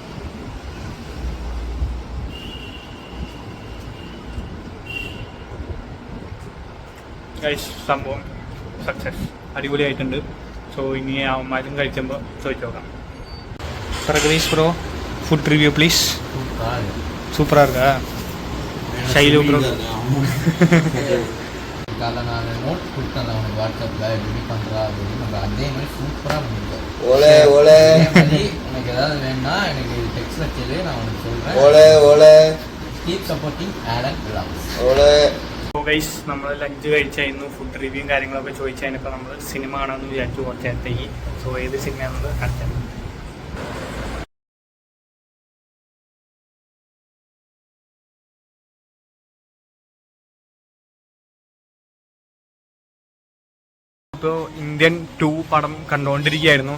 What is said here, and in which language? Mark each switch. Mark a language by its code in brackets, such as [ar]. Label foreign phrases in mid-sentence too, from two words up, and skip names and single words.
[ml] സംഭവം സക്സസ്, അടിപൊളിയായിട്ടുണ്ട്. സോ ഇനി അവന്മാരും കഴിച്ചുമ്പോൾ ചോദിച്ചു നോക്കാം. [en] Pragadeesh bro, food review please. [ta] சூப்பராக இருக்கா ஷைலு ப்ரோ? காலை நான் நோட் கொடுத்தேன் அவனுக்கு வாட்ஸ்அப்பில் எப்படி பண்ணுறா அப்படின்னு. நம்ம அதே மாதிரி சூப்பராக பண்ணிருக்கோம். உனக்கு ஏதாவது வேணும்னா எனக்கு டெக்ஸ்ட்ல சொல்லி நான் உனக்கு சொல்கிறேன். [en] Keep supporting Aadan vlogs. so guys, [ml] നമ്മൾ ലഞ്ച് കഴിച്ചായിരുന്നു. ഫുഡ് റിവ്യൂവും കാര്യങ്ങളൊക്കെ ചോദിച്ചതിനിപ്പോൾ നമ്മൾ സിനിമ കാണാമെന്ന് വിചാരിച്ചു കുറച്ച് നേരത്തേക്ക്. സോ ഏത് സിനിമയാണെന്ന് കാണിച്ചാൽ ഇപ്പോൾ ഇന്ത്യൻ 2 പടം കണ്ടുകൊണ്ടിരിക്കുകയായിരുന്നു.